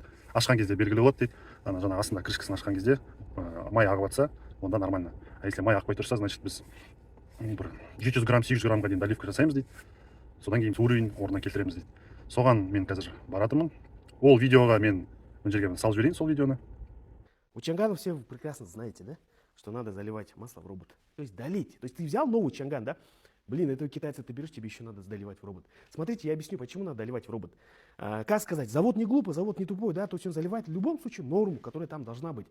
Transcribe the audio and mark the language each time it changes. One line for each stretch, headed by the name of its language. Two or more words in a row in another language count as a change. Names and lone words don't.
Kazakh: Ашқан кезде белгілі болады дейді. Жаңа астында крышкасын ашқан кезде май ағып жатса, онда нормально.
Russian: А если
Kazakh: май ақпай тұрса, значит біз бір 700 грамм 800 граммға дейін доливка жасаймыз дейді. Содан кейін уровень орнына келтіреміз дейді. Соған мен қазір баратырмын. Ол видеоға мен мына жерге салып жіберейін, сол видеоны.
Russian: У Чангана все прекрасно знаете, да? Что надо заливать масло в робот. То есть долить. То есть ты взял новый Чанган, да? Блин, этого китайца ты берешь, тебе еще надо доливать в робот. Смотрите, я объясню, почему надо доливать в робот. Как сказать, завод не глупый, завод не тупой, да? То есть он заливает в любом случае норму, которая там должна быть.